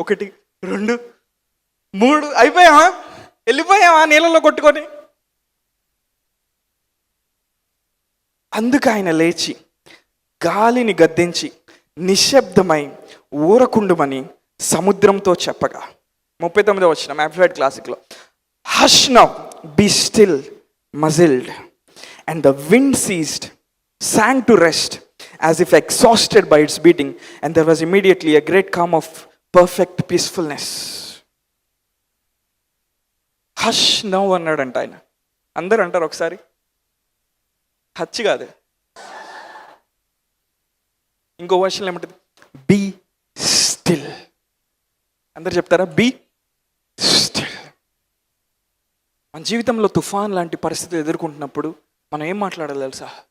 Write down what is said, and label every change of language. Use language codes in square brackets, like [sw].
[te] 1 2 3 అయిపోయావా, వెళ్ళిపోయావా నీళ్ళలో కొట్టుకొని. అందుకు ఆయన లేచి గాలిని గద్దించి నిశ్శబ్దమై ఊరకుండుమని సముద్రంతో చెప్పగా. 39వ వచనం amplified క్లాసిక్లో, [en] Hush now, be still, muzzled, and the wind ceased, sank to rest as if exhausted by its beating, and there was immediately a great calm of perfect peacefulness. Hush now [te] అన్నాడంట ఆయన. అందరూ అంటారు ఒకసారి, హచ్ కాదు, ఇంకో వర్షన్లో ఏమంటుంది? [en] Be still. [te] అందరు చెప్తారా? [en] Be still. [te] మన జీవితంలో తుఫాన్ లాంటి పరిస్థితులు ఎదుర్కొంటున్నప్పుడు మనం ఏం మాట్లాడాలి తెలుసా?